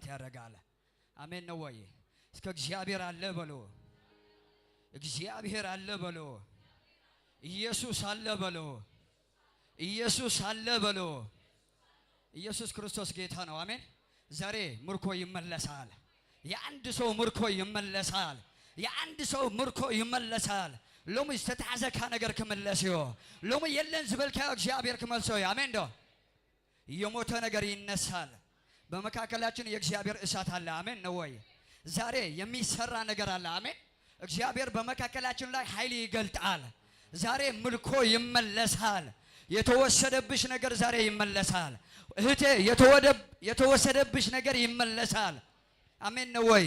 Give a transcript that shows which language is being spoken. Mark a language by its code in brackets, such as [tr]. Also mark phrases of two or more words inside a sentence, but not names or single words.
[am] ያደርጋል አሜን ነው ወይ እስከ እግዚአብሔር አለ በሉ እግዚአብሔር አለ በሉ ኢየሱስ አለ በሉ ኢየሱስ አለ በሉ ኢየሱስ ክርስቶስ ጌታ ነው አሜን ዛሬ ምርኮ ይመለሳል የአንድ ሰው ምርኮ ይመለሳል የአንድ ሰው ምርኮ ይመለሳል [ti] ሎሚ ዝተታዘካ ነገር ከመለስዮ ሎሚ የለን ዝበልካ እግዚአብሔር ከመልሶ [am] አሜን ዶ የሞተ ነገር ይነሳል በመካከላችን የእግዚአብሔር እሳት አለ አሜን ነው ወይ ዛሬ የሚሰራ ነገር አለ አሜን እግዚአብሔር በመካከላችን ላይ ኃይል ይገልጣል ዛሬ ምልኮ ይመለሳል የተወሰደብሽ ነገር ዛሬ ይመለሳል። እህቴ የተወሰደብሽ ነገር ይመለሳል። አሜን ነው ወይ?